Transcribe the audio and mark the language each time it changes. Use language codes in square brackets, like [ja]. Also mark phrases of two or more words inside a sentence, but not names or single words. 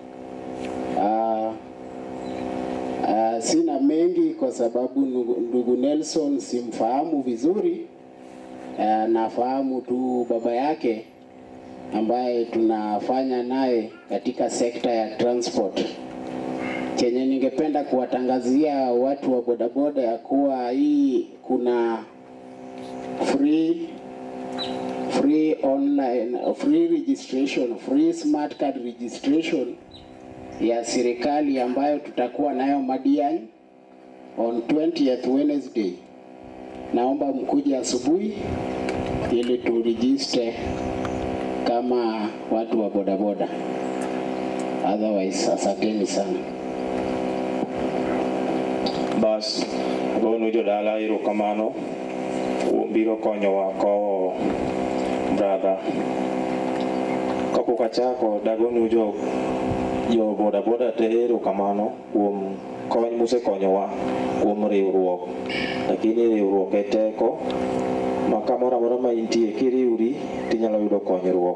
[sw] Sina mengi kwa sababu ndugu Nelson simfahamu vizuri. Nafahamu tu baba yake ambaye tunafanya naye katika sekta ya transport. Chenye ningependa kuwatangazia watu wa bodaboda ya kuwa hii kuna [en] free online, free registration, free smart card registration [sw] ya serikali ambayo tutakuwa nayo Madiani [en] on 20th Wednesday. [sw] Naomba mkuje asubuhi ili tu register kama watu wa bodaboda. Otherwise, asanteni sana. [luo] Bas, gonu jodala erokamano biro konyo wako brother. Kapok achako dagonu jo bodaboda te erokamano kuom kony musekonyowa kuom riwruok. Lakini riwruok e teko ma kamoro amora ma intie kiriwri tinyalo yudo konyruok.